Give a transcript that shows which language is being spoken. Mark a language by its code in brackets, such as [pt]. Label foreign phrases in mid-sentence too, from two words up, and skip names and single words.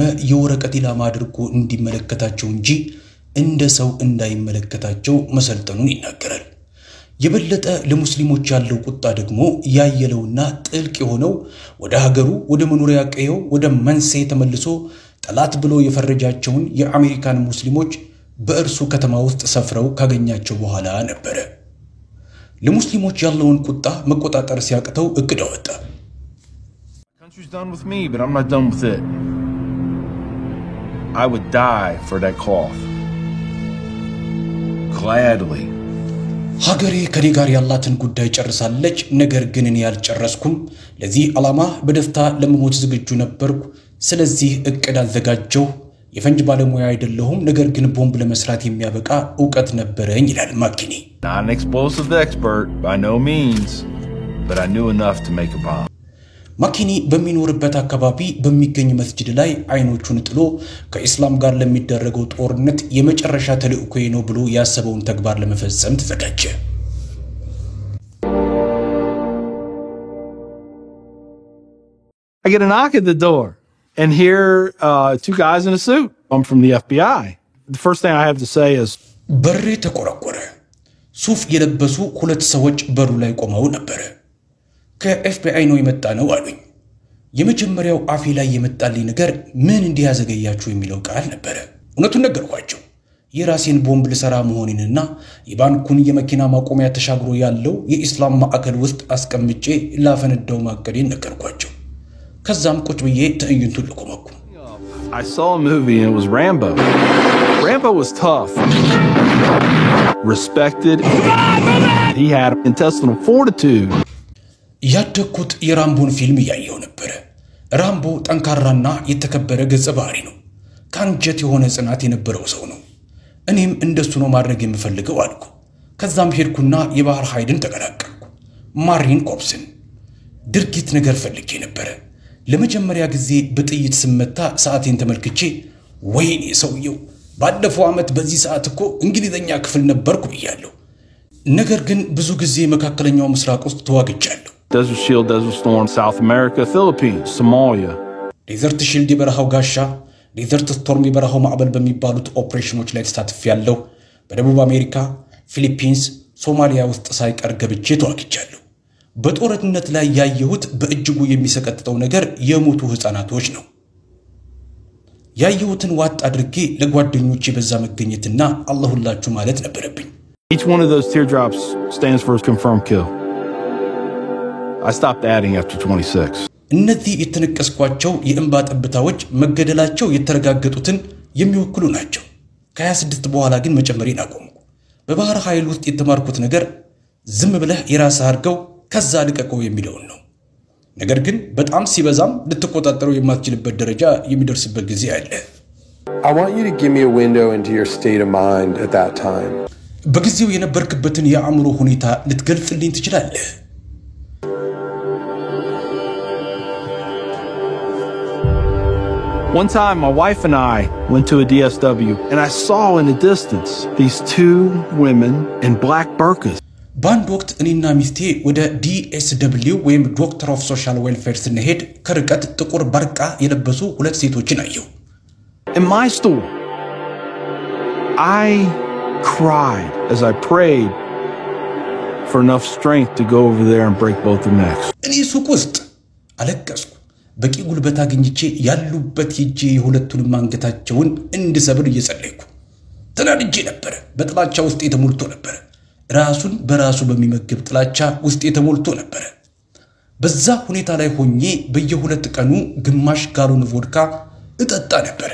[am] የወረቀት ኢላማ አድርጎ እንዲመለከታቸው እንጂ እንደ ሰው እንዳይመለከታቸው መሰልጠኑን ይናገራል። የበለጠ ለሙስሊሞች ያለው ቁጣ ደግሞ ያየለውና ጥልቅ የሆነው ወደ ሀገሩ ወደ መኖሪያ ቀየው ወደ መንሴ ተመልሶ ጠላት ብሎ የፈረጃቸውን የአሜሪካን ሙስሊሞች በእርሱ ከተማ ውስጥ ሰፍረው ካገኛቸው በኋላ ነበር። ለሙስሊሞች ያለውን ቁጣ መቆጣጠር ሲያቅተው እቅድ አወጣ። [en] Country's done with me, but I'm not done with it. I would die for that cloth. Gladly. [am] ሀገሬ ከኔ ጋር ያላትን ጉዳይ ጨርሳለች፣ ነገር ግን እኔ ያልጨረስኩም። ለዚህ ዓላማ በደስታ ለመሞት ዝግጁ ነበርኩ። ስለዚህ እቅድ አዘጋጀው። የፈንጅ ባለሙያ አይደለሁም፣ ነገር ግን ቦምብ ለመስራት የሚያበቃ ዕውቀት ነበረኝ ይላል ማኪኒ። [en] Not an explosive expert by no means, but I knew enough to make a bomb. [am] ማኪኒ በሚኖርበት አካባቢ በሚገኝ መስጂድ ላይ አይኖቹን ጥሎ ከኢስላም ጋር ለሚደረገው ጦርነት የመጨረሻ ተልእኮዬ ነው ብሎ ያሰበውን ተግባር ለመፈጸም ተዘጋጀ። [en] I get a knock at the door and hear two guys in a suit. I'm from the FBI. The first thing I have to say is [am] በሬ ተቆረቆረ። ሱፍ የለበሱ ሁለት ሰዎች በሩ ላይ ቆመው ነበር። ከኤፍቢአይ ነው የመጣ ነው አሉኝ። የመጀመሪያው አፌ ላይ የመጣልኝ ነገር ምን እንዲያዘገያችሁ የሚለው ቃል ነበር። እውነቱን ነገርኳቸው። የራሴን ቦምብ ልሰራ መሆኔንና የባንኩን የመኪና ማቆሚያ ተሻግሮ ያለው የኢስላም ማዕከል ውስጥ አስቀምጬ ላፈነዳው ማቀዴን ነገርኳቸው። ከዛም ቁጭ ብዬ ትዕይንቱን ልቆመኩ። [en] I saw a movie and it was Rambo. Rambo was tough. Respected. He had intestinal fortitude. [am] ያደኩት የራምቦን ፊልም ያየው ነበር። ራምቦ ጠንካራና የተከበረ ገጸ ባህሪ ነው። ካንጀት የሆነ ጽናት የነበረው ሰው ነው። እኔም እንደሱ ነው ማድረግ የምፈልገው አልኩ። ከዛም ሄድኩና የባህር ኃይልን ተቀላቀልኩ። ማሪን ኮፕስን ድርጊት ነገር ፈልጌ ነበር። ለመጀመሪያ ጊዜ በጥይት ስመታ ሰዓቴን ተመልክቼ ወይኔ ሰውየው ባለፈው ዓመት በዚህ ሰዓት እኮ እንግሊዘኛ ክፍል ነበርኩ ብያለሁ። ነገር ግን ብዙ ጊዜ መካከለኛው ምስራቅ ውስጥ ተዋግቻለሁ። [en] Desert Shield, Desert Storm, South America, Philippines, Somalia. [am] Desert Shield የበረሃው ጋሻ፣ Desert Storm የበረሃው ማዕበል በሚባሉት ኦፕሬሽኖች ላይ ተሳትፌያለሁ። በደቡብ አሜሪካ፣ ፊሊፒንስ፣ ሶማሊያ ውስጥ ሳይቀር ገብቼ ተዋግቻለሁ። በጦርነት ላይ ያየሁት በእጅጉ የሚሰቀጥጠው ነገር የሞቱ ህፃናቶች ነው። ያየሁትን ዋጥ አድርጌ ለጓደኞቼ በዛ መገኘትና አላሁላችሁ ማለት ነበረብኝ። [en] Each one of those teardrops stands for a confirmed kill. I stopped adding after 26. [am] እነዚህ የተነቀስኳቸው የእንባ ጠብታዎች መገደላቸው የተረጋገጡትን የሚወክሉ ናቸው። ከ26 በኋላ ግን መጨመሪን አቆምኩ። በባህር ኃይል ውስጥ የተማርኩት ነገር ዝም ብለህ የራስህ አድርገው ከዛ ልቀቀው የሚለው ነው። ነገር ግን በጣም ሲበዛም ልትቆጣጠረው የማትችልበት ደረጃ የሚደርስበት ጊዜ አለ። [en] I want you to give me a window into your state of mind at that time. [am] በጊዜው የነበርክበትን የአእምሮ ሁኔታ ልትገልጽልኝ ትችላለህ? [en] One time, my wife and I went to a DSW, and I saw in the distance these two women in black burqas. [am] በአንድ ወቅት እኔና ሚስቴ ወደ DSW ወይም [en] doctor of social welfare [am] ስንሄድ ከርቀት ጥቁር በርቃ የለበሱ ሁለት ሴቶችን አየሁ። [en] In my store, I cried as I prayed for enough strength to go over there and break both their necks. [am] እኔ ሱቅ ውስጥ አለቀስኩ። በቂ ጉልበት አግኝቼ ያሉበት ሄጄ የሁለቱንም አንገታቸውን እንድሰብር እየጸለይኩ ተናድጄ ነበር። በጥላቻ ውስጥ የተሞልቶ ነበር። ራሱን በራሱ በሚመግብ ጥላቻ ውስጥ የተሞልቶ ነበር። በዛ ሁኔታ ላይ ሆኜ በየሁለት ቀኑ ግማሽ ጋሎን ቮድካ እጠጣ ነበር።